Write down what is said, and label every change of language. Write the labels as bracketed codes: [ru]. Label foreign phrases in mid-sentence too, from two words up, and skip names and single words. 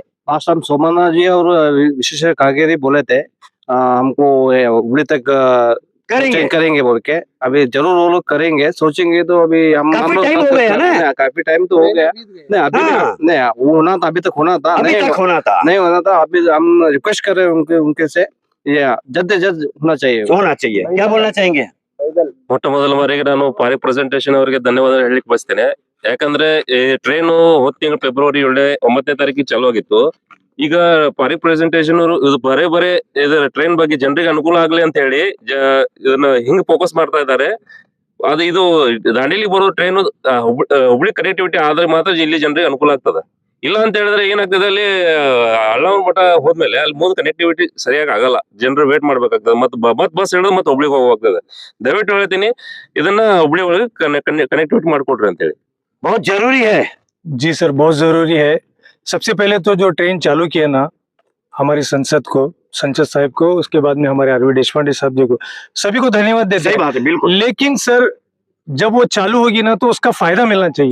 [hi] लास्ट टाइम सोमन्ना जी और विशेष कागेरी बोले थे हमको हुबली तक करेंगे बोल के। अभी जरूर वो लोग करेंगे, सोचेंगे तो अभी हम काफी टाइम हो गया ना, काफी टाइम तो हो गया। नहीं अभी नहीं, वो होना था, अभी तक होना था, नहीं होना था। अभी हम रिक्वेस्ट कर रहे हैं उनके से, ये जल्द से जल्द होना चाहिए। क्या बोलना चाहेंगे? [kn] ಮೊಟ್ಟ ಮೊದಲ ಬಾರಿಗೆ ನಾನು ಪಾರಿ ಪ್ರೆಸೆಂಟೇಷನ್ ಅವರಿಗೆ ಧನ್ಯವಾದ ಹೇಳಲಿಕ್ಕೆ ಬಯಸ್ತೇನೆ. ಯಾಕಂದ್ರೆ ಟ್ರೈನ್ ಹೋದ ತಿಂಗಳು ಫೆಬ್ರವರಿ 9ನೇ ತಾರೀಕಿಗೆ ಚಾಲು ಆಗಿತ್ತು. ಈಗ ಪಾರಿ ಪ್ರೆಸೆಂಟೇಷನ್ ಅವರು ಇದು ಬರೇ ಇದರ ಟ್ರೈನ್ ಬಗ್ಗೆ ಜನರಿಗೆ ಅನುಕೂಲ ಆಗ್ಲಿ ಅಂತ ಹೇಳಿ ಇದನ್ನ ಹಿಂಗ್ ಫೋಕಸ್ ಮಾಡ್ತಾ ಇದ್ದಾರೆ. ಅದು ಇದು ದಾಂಡೇಲಿ ಬರೋ ಟ್ರೈನ್ ಹುಬ್ಳಿ ಕನೆಕ್ಟಿವಿಟಿ ಆದ್ರೆ ಮಾತ್ರ ಇಲ್ಲಿ ಜನರಿಗೆ ಅನುಕೂಲ ಆಗ್ತದೆ. ಇಲ್ಲ ಅಂತ ಹೇಳಿದ್ರೆ ಏನಾಗ್ತದೆ, ಅಲ್ಲಿ ಅಳ್ಳಾವರ ಮಠ ಹೋದ್ಮೇಲೆ ಅಲ್ಲಿ ಮುಂದೆ ಕನೆಕ್ಟಿವಿಟಿ ಸರಿಯಾಗಿ ಆಗಲ್ಲ, ಜನರು ವೇಟ್ ಮಾಡ್ಬೇಕಾಗ್ತದೆ, ಮತ್ ಬಸ್ ಹಿಡಿದು ಮತ್ತೆ ಹುಬ್ಳಿಗೆ ಹೋಗ್ಬೇಕಾಗ್ತದೆ. ದಯವಿಟ್ಟು ಹೇಳ್ತೀನಿ, ಇದನ್ನ ಹುಬ್ಳಿ ಒಳಗೆ कनेक्टिविटी ಮಾಡ್ಕೊಡ್ರಿ ಅಂತ ಹೇಳಿ. [hi] बहुत जरूरी है जी सर, बहुत जरूरी है। सबसे पहले तो जो ट्रेन चालू किया ना हमारी संसद साहब को, उसके बाद में हमारे आरवी देशपांडे साहब जी को, सभी को धन्यवाद देते हैं। सही बात है, बिल्कुल। लेकिन सर जब वो चालू होगी ना तो उसका फायदा मिलना चाहिए।